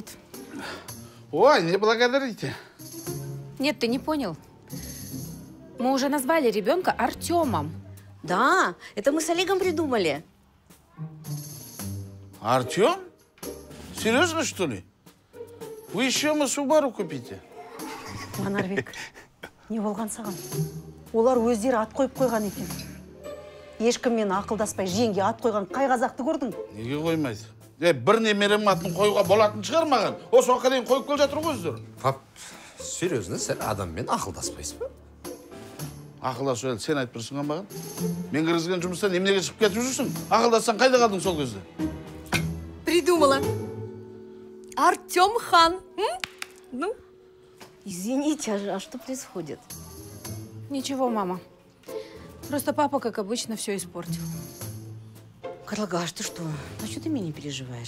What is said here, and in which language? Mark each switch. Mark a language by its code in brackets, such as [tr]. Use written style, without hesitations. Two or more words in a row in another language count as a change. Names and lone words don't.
[ru] Ой, не благодарите. Нет, ты не понял. Мы уже назвали ребенка Артемом. Да, это мы с Олегом придумали. Артем? Серьезно, что ли? Вы еще мы Субару купите? [kk] Манарбек, не болған саған. Олар өздері ат қойып қойған екен. Ешкіммен ақылдаспай жеңге ат қойған қай қазақты көрдің? Неге қоймайды? Бір немерем атын қоюға болатын шығар маған. Осы уақытқа дейін қойып келе жатыр ғой өздері. [ru] Пап, серьезно, [kk] сен адаммен ақылдаспайсыз ба? Ақылдасу әлі сен айтып тұрсың маған? Мен кіргізген жұмыстан неменеге шығып кетіп жүрсің? Ақылдассаң қайда қалдың сол кезде? [ru] Придумала. Артем хан. Ну, извините, а что происходит? Ничего, мама. Просто папа, как обычно, все испортил. Карлыгаш, ты что? А что ты меня не переживаешь?